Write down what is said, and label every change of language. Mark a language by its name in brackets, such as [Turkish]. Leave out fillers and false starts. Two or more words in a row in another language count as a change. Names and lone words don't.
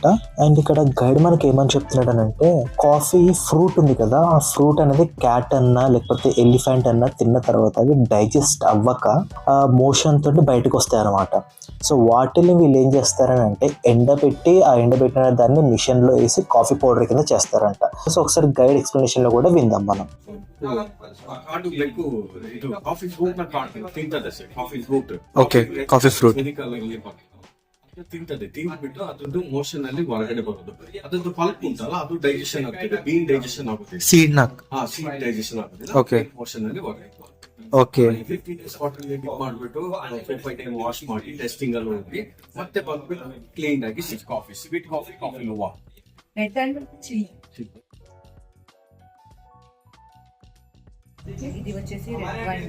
[Telugu] అండ్ ఇక్కడ గైడ్ మనకి ఏమని చెప్తున్నాడనంటే, [English] coffee fruit [Telugu] ఉంది కదా, ఆ ఫ్రూట్ అనేది క్యాట్ అన్నా లేకపోతే ఎలిఫెంట్ అన్నా తిన్న తర్వాత అవి డైజెస్ట్ అవ్వక ఆ మోషన్ తోటి బయటకు వస్తాయి అనమాట. సో వాటిని వీళ్ళు ఏం చేస్తారని అంటే ఎండబెట్టి, ఆ ఎండబెట్టిన దాన్ని మిషన్ లో వేసి [English] coffee powder [Telugu] కింద చేస్తారంట. సో ఒకసారి [English] guide explanation [Telugu] లో కూడా విందాం మనం. [English] okay, coffee fruit [Kannada] ತಿಂತದೆ, ತಿಂದ್ಬಿಟ್ಟು ಅದ್ರದ್ದು ಮೋಷನ್ ಅಲ್ಲಿ ಹೊರಗಡೆ ಬರೋದು. ಅದ್ರದ್ದು ಪಲ್ಪ್ ಉಂಟಲ್ಲ, ಅದು ಡೈಜೆಷನ್ ಆಗ್ತದೆ, [English] bean digestion [Kannada] ಆಗುತ್ತೆ, ಸೀಡ್ ನಾಕ್ [English] seed digestion [Kannada] ಆಗುತ್ತೆ. ಓಕೆ, ಮೋಷನ್ ಅಲ್ಲಿ ಹೊರಗಡೆ ಓಕೆ. 15 [English] days water dip [Kannada] ಮಾಡ್ಬಿಟ್ಟು 4-5 [English] time wash [Kannada] ಮಾಡಿ ಟೆಸ್ಟಿಂಗ್ ಅಲ್ಲಿ ಹೋಗಿ ಮತ್ತೆ ಬಂದ್ಬಿಟ್ಟು ಕ್ಲೀನ್ ಆಗಿ ಕಾಫಿ, [English] sweet coffee, [Kannada] ಕಾಫಿ ಲೋವಾ. [Telugu] ఇది వచ్చేసి [English] red wine.